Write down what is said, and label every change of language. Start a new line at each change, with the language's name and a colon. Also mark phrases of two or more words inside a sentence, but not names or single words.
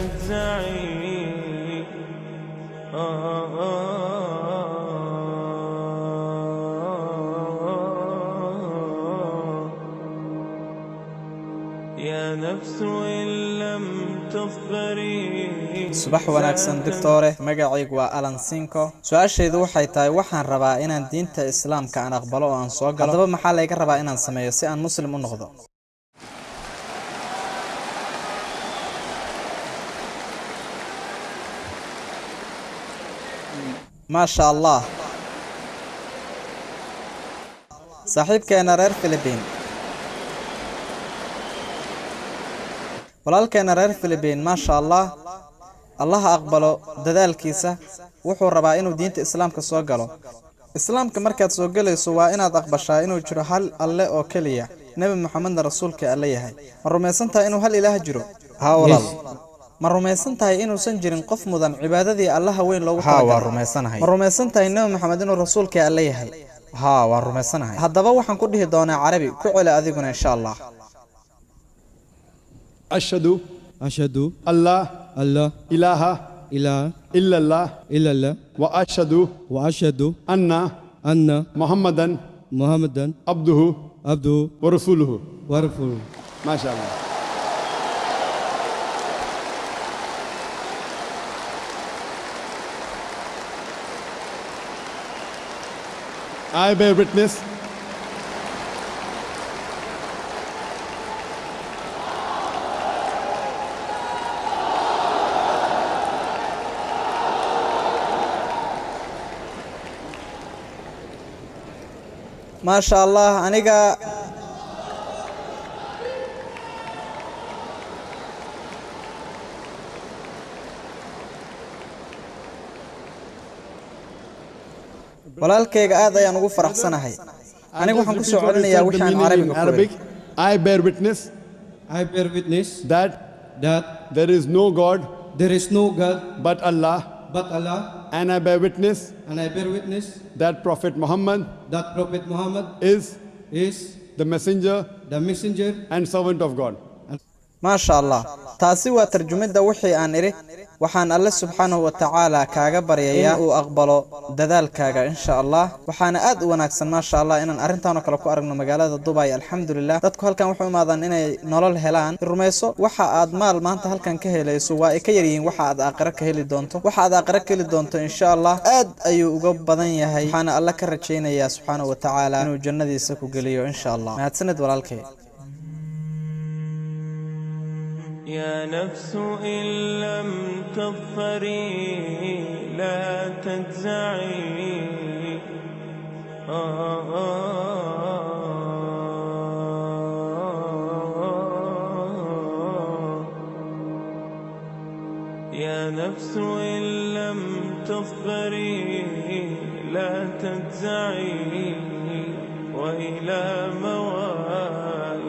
Arabic: تجزعي يا نفس إن لم تصبري.
Somali: subax wanaagsan doctore magacaygu waa Alan Sinko su'aashaydu waxay tahay waxaan rabaa inaan diinta islaamka aan aqbalo oo aan soo galo hadaba maxaa laga rabaa inaan sameeyo si aan muslim u noqdo
Arabic: ما شاء الله
Somali: saaxiibkeena reer Philippine walaalkeena reer Philippine
Arabic: ما شاء الله
Somali: الله aqbalo dadaalkiisa wuxuu rabaa inuu diinta islaamka soo galo islaamka markaad soo galayso waa inaad aqbashaa inuu jiro hal alle oo kaliya nabi maxamed rasuulka alle yahay ma rumaysantahay inuu hal ilaah jiro haa walaal ma rumaysantahay inuu san jirin qof mudan cibaadadii Allah weyn loogu talagalay haa waa rumaysanahay ma rumaysantahay nabi maxamed inuu rasuulka alle yahay haa waa rumaysanahay hadaba waxaan ku dhihi doonaa carabi ku celi adiguna
Arabic: إن شاء الله أشهد الله إله إلا الله وأشهد أن محمدا عبده ورسوله ما شاء الله.
English: I bear witness
Arabic: ما شاء الله aniga
Somali: walaalkayga aad ayaan ugu faraxsanahay anigu waxaan ku soo celinayaa waxaan Arabic
English: I bear witness that there is no God but Allah and I bear witness that Prophet Muhammad is the messenger and servant of God.
Arabic: ما شاء الله
Somali: taasi waa tarjumada wixii aan iri waxaan
Arabic: الله سبحانه وتعالى
Somali: kaaga baryayaa oo aqbalo dadaalkaaga
Arabic: إن شاء الله
Somali: waxaana aad u wanaagsan
Arabic: ما شاء الله
Somali: inaan arintaan kale ku aragno magaalada Dubai alxamdulillah dadku halkan waxay u maadaan inay nolol helaan rumayso waxa aad maal maanta halkan ka helayso waa ay ka yaryihiin waxa aad aakhira ka heli doonto waxa aad aakhira ka heli doonto
Arabic: إن شاء الله
Somali: aad ayuu uga badan yahay waxaana Allah ka rajaynayaa
Arabic: سبحانه وتعالى
Somali: inuu jannadiisa ku geliyo
Arabic: إن شاء الله
Somali: mahadsanid walaalkay
Arabic: يا نفس إن لم تظفري لا تجزعي يا نفس إن لم تظفري لا تجزعي وإلى مواد